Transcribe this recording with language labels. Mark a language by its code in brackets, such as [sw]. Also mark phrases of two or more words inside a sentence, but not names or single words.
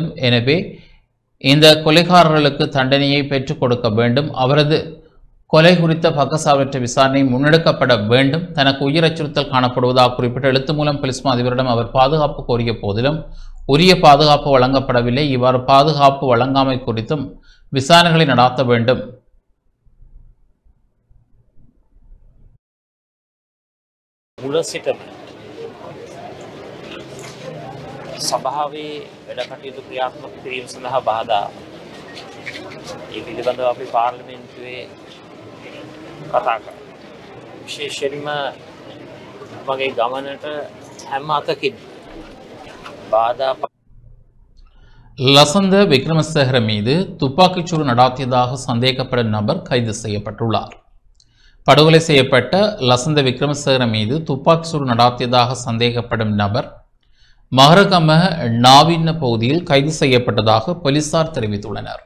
[ta] எனவே இந்த கொலைகாரர்களுக்கு தண்டனையை பெற்றுக் கொடுக்க வேண்டும். அவரது கொலை குறித்த பக்கசார்பற்ற விசாரணை முன்னெடுக்கப்பட வேண்டும். தனக்கு உயிர் அச்சுறுத்தல் காணப்படுவதாக குறிப்பிட்ட எழுத்து மூலம் போலீஸ் அதிபரிடம் அவர் பாதுகாப்பு கோரிய போதிலும் உரிய பாதுகாப்பு வழங்கப்படவில்லை. இவ்வாறு பாதுகாப்பு வழங்காமை குறித்தும் விசாரணைகளை நடாத்த வேண்டும். [si] සභාවේ වැඩ කටයුතු ක්‍රියාත්මක කිරීම සඳහා බාධා ඒ පිළිබඳව අපි පාර්ලිමේන්තුවේ කතා කරා. විශේෂයෙන්ම මගේ ගමනට හැම අතකින් බාධා [ta] லசந்த விக்ரமசேகர மீது துப்பாக்கிச்சூடு நடாத்தியதாக சந்தேகப்படும் நபர் கைது செய்யப்பட்டுள்ளார். படுகொலை செய்யப்பட்ட லசந்த விக்ரமசேகர மீது துப்பாக்கிச்சூடு நடாத்தியதாக சந்தேகப்படும் நபர் மஹரகம நாவின்ன பகுதியில் கைது செய்யப்பட்டதாக போலீசார் தெரிவித்துள்ளனர்.